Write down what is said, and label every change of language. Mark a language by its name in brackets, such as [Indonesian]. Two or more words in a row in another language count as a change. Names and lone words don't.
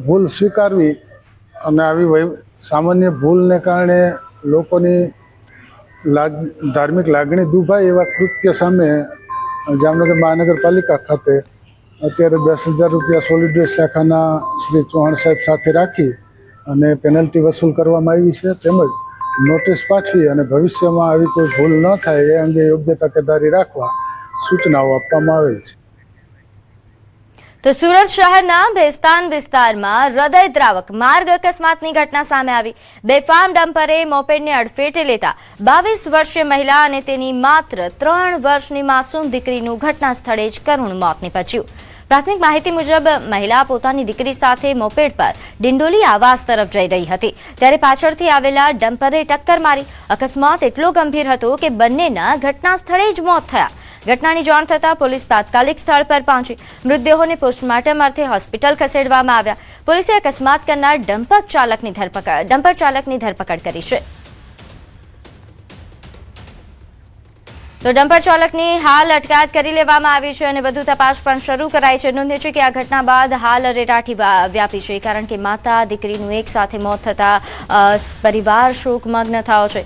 [Gujarati] ભૂલ સ્વીકારવી અને આવી સામાન્ય ભૂલને કારણે લોકોની ધાર્મિક લાગણી દુભાય એવા કૃત્ય સામે જામનગર મહાનગરપાલિકા ખાતે અત્યારે 10,000 રૂપિયા સોલિડ વેસ્ટ શાખાના શ્રી ચૌહાણ સાહેબ સાથે રાખી અને પેનલ્ટી વસૂલ કરવામાં આવી છે, તેમજ નોટિસ પાઠવી અને ભવિષ્યમાં આવી કોઈ ભૂલ ન થાય એ અંગે યોગ્ય તકેદારી રાખવા સૂચનાઓ આપવામાં આવેલ છે। તો સુરત શહેરના બેસ્તાન વિસ્તારમાં હૃદયદ્રાવક માર્ગ અકસ્માતની ઘટના સામે આવી। બેફામ ડમ્પરે મોપેડને અડફેટે લેતા 22 વર્ષીય મહિલા અને તેની માત્ર 3 વર્ષની માસૂમ દીકરીનું ઘટના સ્થળે જ કરુણ મોત નિપજ્યું। પ્રાથમિક માહિતી મુજબ મહિલા પોતાની દીકરી સાથે મોપેડ પર ડિંડોલી આવાસ તરફ જઈ રહી હતી, ત્યારે પાછળથી આવેલા ડમ્પરે ટક્કર મારી। અકસ્માત એટલો ગંભીર હતો કે બંનેના ઘટના સ્થળે જ મોત થયા। ઘટનાની જાણ થતા પોલીસ તાત્કાલિક સ્થળ પર પહોંચી મૃતદેહોને પોસ્ટમોર્ટમ અર્થે હોસ્પિટલ ખસેડવામાં આવ્યા। પોલીસે અકસ્માત કરનાર ડમ્પર ચાલકની ધરપકડ કરી છે। તો ડમ્પર ચાલકની હાલ અટકાયત કરી લેવામાં આવી છે અને વધુ તપાસ પણ શરૂ કરાઈ છે। નોંધ્ય છે કે આ ઘટના બાદ હાલ રેટાટી વ્યાપી છે, કારણ કે માતા દીકરીનું એક સાથે મોત થતા પરિવાર શોકમગ્ન થયો છે।